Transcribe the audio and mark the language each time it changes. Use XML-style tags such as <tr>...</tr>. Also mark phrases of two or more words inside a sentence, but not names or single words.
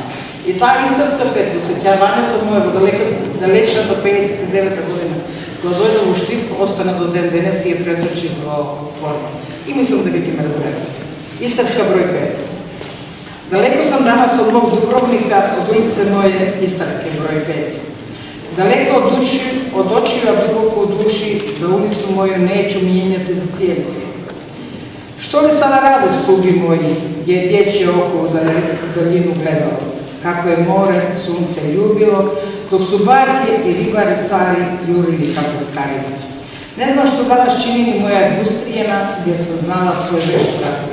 <mk>И таа Истарска петка, сеќавањето мое во далечната 59-та година, кога дојде во Штип, остана до ден денес и ја преточи во форма. И мислам дека ќе ме разберете. Истарска број 5.</mk> <hr>Daleko sam danas od mog Dubrovnika, od ulice moje Istarski broj 5. Daleko od očiva, duboko od duši, da ulicu moju неću mijenjati za cijeli svijet. Što li sada rade stubi moji, gdje je dječje oko u daljinu gledalo, kako je more, sunce ljubilo, dok su barke i ribari stari jurili kao peskarima. Ne znam što danas čini ni moja Gustrijena, gdje sam znala svoj već prati.</hr>